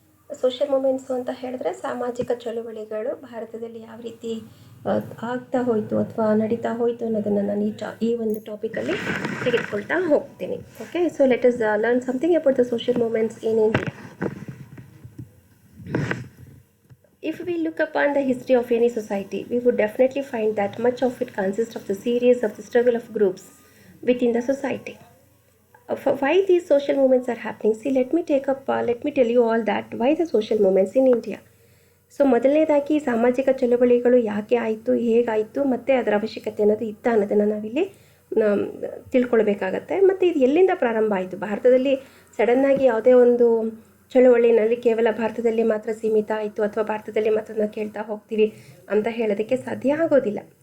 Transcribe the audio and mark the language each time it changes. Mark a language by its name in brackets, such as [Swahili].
[Kannada] Social movements ಅಂತ ಹೇಳಿದ್ರೆ ಸಾಮಾಜಿಕ ಚಳುವಳಿಗಳು ಭಾರತದಲ್ಲಿ ಯಾವ ರೀತಿ ಆಗ್ತಾ ಹೋಯಿತು ಅಥವಾ ನಡೀತಾ ಹೋಯಿತು ಅನ್ನೋದನ್ನು ನಾನು ಈ ಒಂದು ಟಾಪಿಕಲ್ಲಿ ತೆಗೆದುಕೊಳ್ತಾ ಹೋಗ್ತೀನಿ. [English] Okay, so let us learn something about the social movements in India. If we look upon the history of any society, we would definitely find that much of it consists of the series of the struggle of groups within the society. Why these social movements are happening? See, let me tell you all that why the social movements in India. [Kannada] So ಮೊದಲನೇದಾಗಿ ಸಾಮಾಜಿಕ ಚಳುವಳಿಗಳು ಯಾಕೆ ಆಯಿತು, ಹೇಗಾಯಿತು, ಮತ್ತು ಅದರ ಅವಶ್ಯಕತೆ ಅನ್ನೋದು ಇತ್ತ ಅನ್ನೋದನ್ನು ನಾವಿಲ್ಲಿ ತಿಳ್ಕೊಳ್ಬೇಕಾಗತ್ತೆ. ಮತ್ತು ಇದು ಎಲ್ಲಿಂದ ಪ್ರಾರಂಭ ಆಯಿತು? ಭಾರತದಲ್ಲಿ ಸಡನ್ನಾಗಿ ಯಾವುದೇ ಒಂದು ಚಳುವಳಿನಲ್ಲಿ ಕೇವಲ ಭಾರತದಲ್ಲಿ ಮಾತ್ರ ಸೀಮಿತ ಆಯಿತು ಅಥವಾ ಭಾರತದಲ್ಲಿ ಮಾತ್ರ ನಾವು ಕೇಳ್ತಾ ಹೋಗ್ತೀವಿ ಅಂತ ಹೇಳೋದಕ್ಕೆ ಸಾಧ್ಯ ಆಗೋದಿಲ್ಲ.